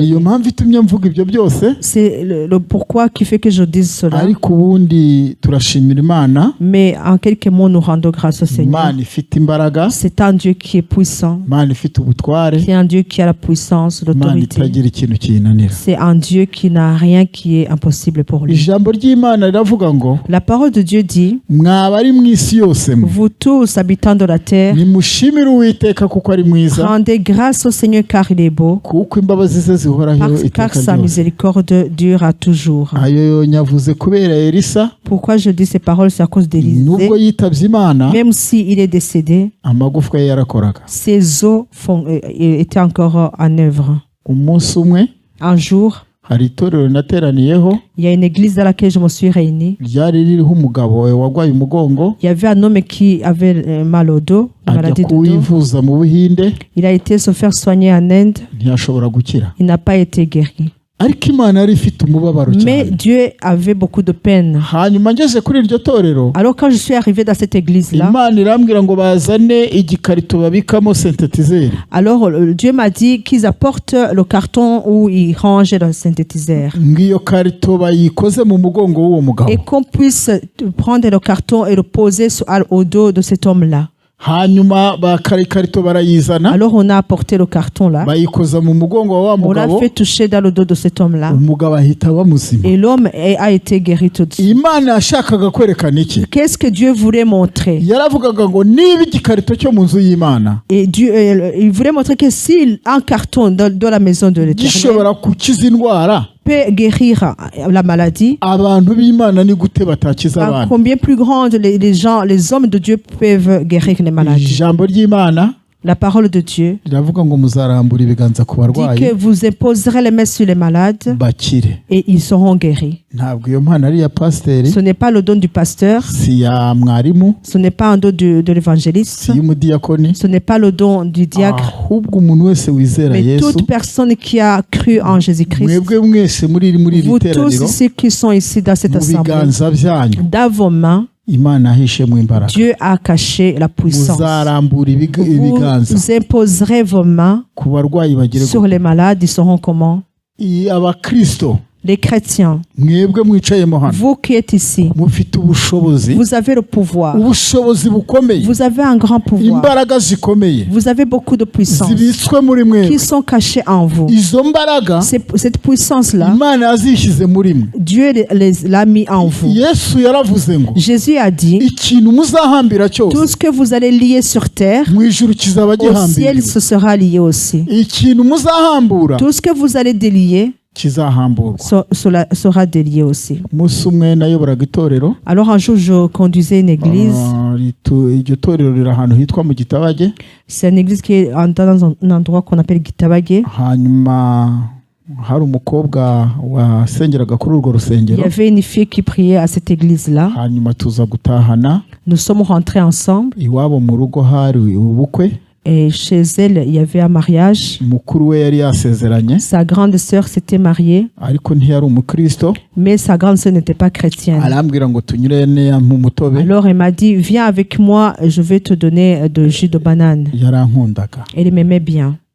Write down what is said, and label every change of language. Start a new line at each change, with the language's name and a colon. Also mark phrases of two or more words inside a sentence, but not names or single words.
Kinyarwanda: Niyo mpamvu itumye mvuga ibyo byose,
French: C'est le pourquoi qui fait que je dise cela.
Kinyarwanda: ariko ubundi turashimira Imana.
French: Mais en quelques mots, nous rendons grâce au Seigneur.
Kinyarwanda: Imana ifite imbaraga,
French: C'est un Dieu qui est puissant,
Kinyarwanda: Imana ifite ubutware,
French: c'est un Dieu qui a la puissance,
Kinyarwanda: Imana
French: l'autorité.
Kinyarwanda: itagira ikintu kiyinanira.
French: C'est un Dieu qui n'a rien qui est impossible pour lui.
Kinyarwanda: Ijambo ry'Imana riravuga ngo,
French: La parole de Dieu dit,
Kinyarwanda: mwaba ari mu isi yose mwe,
French: vous tous habitants de la terre,
Kinyarwanda: nimushimire Uwiteka kuko ari mwiza,
French: rendez grâce au Seigneur car il est beau,
Kinyarwanda: kuko imbabazi ze zihoraho
French: car
Kinyarwanda: iteka
French: sa
Kinyarwanda: ryose.
French: miséricorde dure à toujours.
Kinyarwanda: Ayo nyavuze kubera Elisa,
French: Pourquoi je dis ces paroles, c'est à cause d'Élisée.
Kinyarwanda: nubwo yitabye Imana,
French: Même s'il est décédé,
Kinyarwanda: amagufwa ye yarakoraga.
French: ses os étaient encore en œuvre.
Kinyarwanda: Umunsi umwe
French: Un jour,
Kinyarwanda: hari itorero nateraniyeho,
French: il y a une église dans laquelle je me suis réunie.
Kinyarwanda: ryari ririho umugabo wagwaye umugongo,
French: Il y avait un homme qui avait mal au dos, une
Kinyarwanda: ajya
French: maladie de dos.
Kinyarwanda: kuwivuza mu Buhinde,
French: Il a été se faire soigner en Inde.
Kinyarwanda: ntiyashobora gukira.
French: Il n'a pas été guéri.
Kinyarwanda: Ariko Imana yari ifite umubabaro
French: Mais
Kinyarwanda: cyane.
French: Dieu avait beaucoup de peine.
Kinyarwanda: Hanyuma ngeze kuri iryo torero,
French: Alors quand je suis arrivé dans cette église-là,
Kinyarwanda: Imana irambwira ngo bazane igikarito babikamo synthétiseur.
French: alors Dieu m'a dit qu'ils apportent le carton où ils rangent le synthétiseur.
Kinyarwanda: Ngiyo karito bayikoze mu mugongo w'uwo mugabo.
French: Et qu'on puisse prendre le carton et le poser au dos de cet homme-là.
Kinyarwanda: Hanyuma ikarito barayizana,
French: Alors on a apporté le carton là.
Kinyarwanda: bayikoza mu mugongo wa
French: On l'a
Kinyarwanda: mugabo,
French: fait toucher dans le dos de cet homme-là.
Kinyarwanda: umugabo ahita aba muzima.
French: Et l'homme a été guéri tout de suite.
Kinyarwanda: Imana yashakaga kwerekana iki?
French: Qu'est-ce que Dieu voulait montrer?
Kinyarwanda: Yaravugaga ngo niba igikarito cyo mu nzu y'Imana
French: Et Dieu, il voulait montrer que si un carton dans la maison de l'Éternel
Kinyarwanda: gishobora gukiza indwara,
French: peut guérir la maladie,
Kinyarwanda: abantu b'Imana ni gute batakiza abana?
French: combien plus grandes les hommes de Dieu peuvent guérir les maladies.
Kinyarwanda: Ijambo ry'Imana
French: La parole de Dieu
Kinyarwanda: riravuga ngo muzarambura ibiganza ku
French: dit
Kinyarwanda: barwayi
French: que vous imposerez les mains sur les malades
Kinyarwanda: bakire.
French: et ils seront guéris.
Kinyarwanda: Ntabwo iyo mpano ari iya pasiteri,
French: Ce n'est pas le don du pasteur,
Kinyarwanda: si ya mwarimu,
French: ce n'est pas un don de l'évangéliste,
Kinyarwanda: si y'umudiyakoni,
French: ce n'est pas le don du diacre,
Kinyarwanda: ahubwo umuntu wese wizera
French: mais
Kinyarwanda: Yesu.
French: toute personne qui a cru en Jésus-Christ.
Kinyarwanda: Mwebwe mwese muri iri
French: Vous tous
Kinyarwanda: teraniro,
French: ici qui sont ici dans cette
Kinyarwanda: mu
French: assemblée,
Kinyarwanda: biganza byanyu
French: dans vos mains,
Kinyarwanda: Imana ahishemo imbaraga.
French: Dieu a caché la puissance.
Kinyarwanda: Muzarambura ibiganza
French: Vous imposerez vos mains
Kinyarwanda: ku barwayi bagire
French: sur les malades, ils seront comment?
Kinyarwanda: abakristo.
French: Les chrétiens,
Kinyarwanda: Mwebwe mwicayemo hano,
French: vous qui êtes ici,
Kinyarwanda: mufite ubushobozi,
French: vous avez le pouvoir.
Kinyarwanda: ubushobozi bukomeye,
French: Vous avez un grand pouvoir.
Kinyarwanda: imbaraga zikomeye
French: Vous avez beaucoup de puissance
Kinyarwanda: zibitswe muri mwe.
French: qui sont cachées en vous.
Kinyarwanda: Izo mbaraga
French: Cette puissance-là,
Kinyarwanda: Imana yazishyize muri mwe.
French: Dieu l'a mis en vous.
Kinyarwanda: Yesu yaravuze ngo
French: Jésus a dit,
Kinyarwanda: ikintu muzahambira
French: tout
Kinyarwanda: cyose
French: ce que vous allez lier sur terre,
Kinyarwanda: mu ijuru kizaba
French: au ciel,
Kinyarwanda: gihambiriwe.
French: ce sera lié aussi.
Kinyarwanda: Ikintu muzahambura
French: Tout ce que vous allez délier
Kinyarwanda: kizahamburwa.
French: sera délié aussi.
Kinyarwanda: Umunsi umwe nayoboraga itorero,
French: Alors un jour, je conduisais une église.
Kinyarwanda: iryo torero riri ahantu hitwa mu Gitabage.
French: C'est une église qui est dans un endroit qu'on appelle Gitabage.
Kinyarwanda: Hanyuma hari umukobwa wasengeraga kuri urwo
French: Il y
Kinyarwanda: rusengero.
French: avait une fille qui priait à cette église-là.
Kinyarwanda: Hanyuma tuza gutahana,
French: Nous sommes rentrés ensemble.
Kinyarwanda: iwabo mu rugo hari ubukwe.
French: Et chez elle, il y avait un mariage. Sa grande sœur s'était mariée. Mais sa grande sœur n'était pas chrétienne. Alors elle m'a dit, viens avec moi, je vais te donner de jus de banane. Elle m'aimait bien.